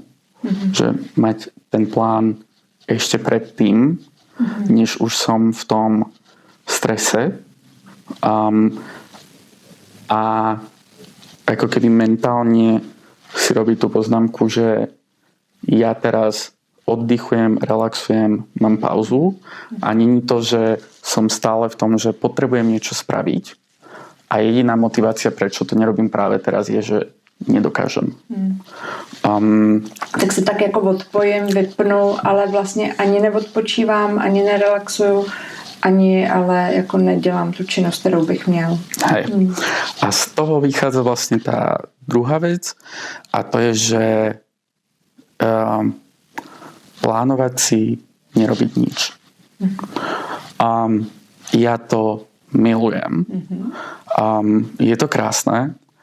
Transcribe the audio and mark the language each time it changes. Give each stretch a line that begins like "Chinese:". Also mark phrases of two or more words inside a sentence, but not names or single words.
Slovak: Že mať ten plán ešte predtým, než už som v tom strese a ako keby mentálne si robiť tú poznámku, že ja teraz oddychujem, relaxujem, mám pauzu a nie je to, že som stále v tom, že potrebujem niečo spraviť a jediná motivácia, prečo to nerobím práve teraz, je, že nedokážem.
Czech: Tak se tak jako odpojím, vypnu, ale vlastně ani neodpočívám, ani nerelaxuju, ani ale jako nedělám tu činnost, kterou bych měl.
Slovak: Hej. A z toho vychádza vlastne tá druhá vec a to je, že plánovať si nerobiť nič. Ja to milujem. Je to krásne.